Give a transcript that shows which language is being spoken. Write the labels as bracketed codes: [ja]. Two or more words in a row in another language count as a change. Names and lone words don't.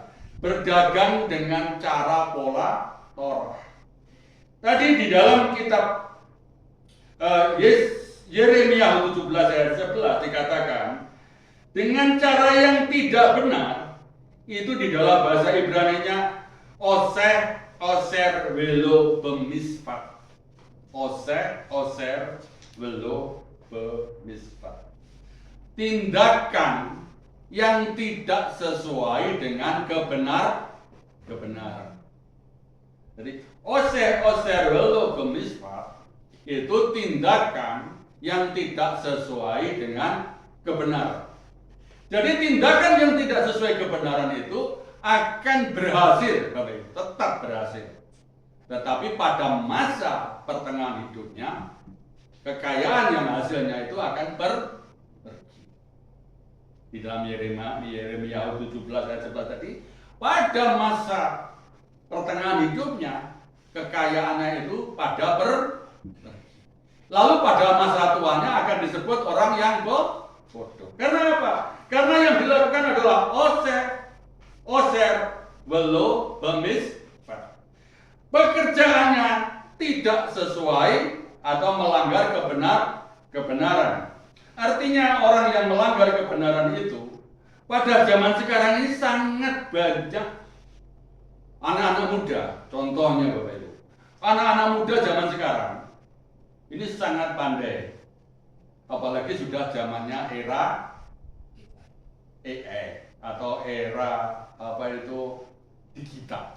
[id] Berdagang dengan cara pola Torah. Tadi di dalam kitab Yeremia 17 ayat 11 dikatakan dengan cara yang tidak benar, itu di dalam bahasa Ibrani-nya [he] עושר ולא במשפט. עושר ולא במשפט. [id] Tindakan yang tidak sesuai dengan kebenaran. Jadi [he] עושר ולא במשפט [id] itu tindakan yang tidak sesuai dengan kebenaran. Jadi tindakan yang tidak sesuai kebenaran itu akan berhasil, tetap berhasil. Tetapi pada masa pertengahan hidupnya, kekayaan yang hasilnya itu akan pergi. Di dalam Yeremia 17 ayat 11 tadi, pada masa pertengahan hidupnya, kekayaannya itu pada pergi. Lalu pada masa tuanya akan disebut orang yang bodoh. Karena apa? Karena yang dilakukan adalah [he] עושר ולא במשפט. [id] Pekerjaannya tidak sesuai atau melanggar kebenaran. Artinya orang yang melanggar kebenaran itu pada zaman sekarang ini sangat banyak. Anak-anak muda, contohnya Bapak Ibu, anak-anak muda zaman sekarang ini sangat pandai, apalagi sudah zamannya era AI atau era digital.